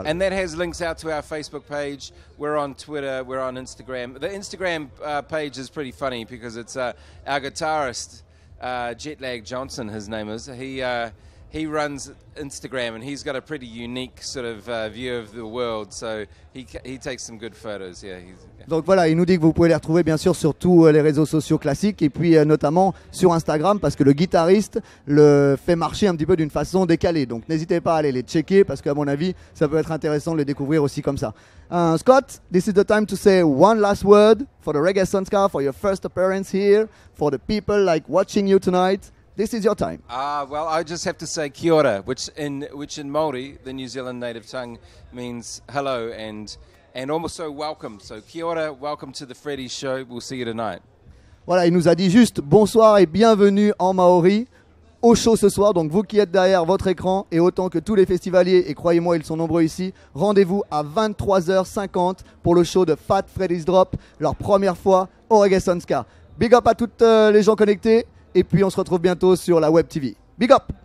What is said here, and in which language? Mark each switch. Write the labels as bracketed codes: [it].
[en] And that has links out to our Facebook page. We're on Twitter. We're on Instagram. The Instagram page is pretty funny because it's our guitarist, Jetlag Johnson, his name is. he runs Instagram, and he's got a pretty unique sort of view of the world. So he takes some good photos. Yeah. [fr] Donc voilà, il nous dit que vous pouvez les retrouver bien sûr sur tous les réseaux sociaux classiques et puis notamment sur Instagram parce que le guitariste le fait marcher un petit peu d'une façon décalée. Donc n'hésitez pas à aller les checker parce qu'à mon avis, ça peut être intéressant de les découvrir aussi comme ça. [en] Scott, this is the time to say one last word for the Reggae Sun Ska, for your first appearance here, for the people like watching you tonight. This is your time. Well, I just have to say kia ora, which in Māori, the New Zealand native tongue, means hello and also welcome. So kia ora, welcome to the Freddy show. We'll see you tonight. [fr] Voilà, il nous a dit juste bonsoir et bienvenue en Maori au show ce soir. Donc vous qui êtes derrière votre écran et autant que tous les festivaliers, et croyez-moi ils sont nombreux ici, rendez-vous à 23h50 pour le show de Fat Freddy's Drop, leur première fois au Reggae Sun Ska. Big up à toutes les gens connectés et puis on se retrouve bientôt sur la Web TV. Big up!